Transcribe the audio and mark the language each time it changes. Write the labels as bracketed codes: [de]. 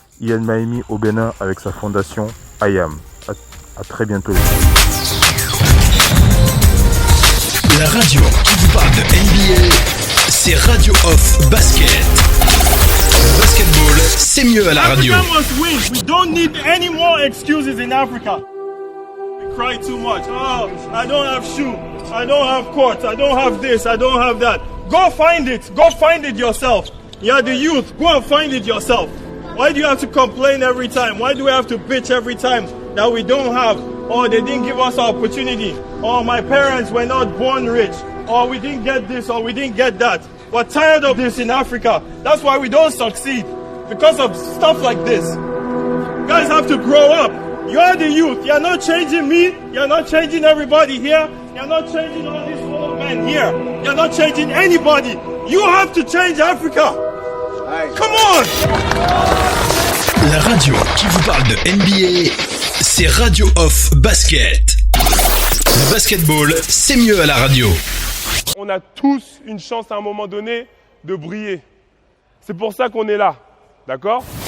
[fr] Ian Maemi au Bénin avec sa fondation IAM. À très bientôt. La radio qui vous parle de NBA, c'est Radio Off Basket. Basketball, c'est mieux à la radio. [en] Africa must win. We don't need any more excuses in Africa. We cry too much. Oh, I don't have shoe. I don't have court. I don't have this. I don't have that. Go find it. Go find it yourself. You're the youth. Go and find it yourself. Why do you have to complain every time? Why do we have to bitch every time that we don't have? Or they didn't give us opportunity. Or my parents were not born rich. Or we didn't get this or we didn't get that. We're tired of this in Africa. That's why we don't succeed. Because of stuff like this. You guys have to grow up. You are the youth. You're not changing me. You're not changing everybody here. You're not changing all these old men here. You're not changing anybody. You have to change Africa. Come on! [fr] La radio qui vous parle de NBA, c'est Radio Off Basket. Le basketball, c'est mieux à la radio. On a tous une chance à un moment donné de briller. C'est pour ça qu'on est là. D'accord?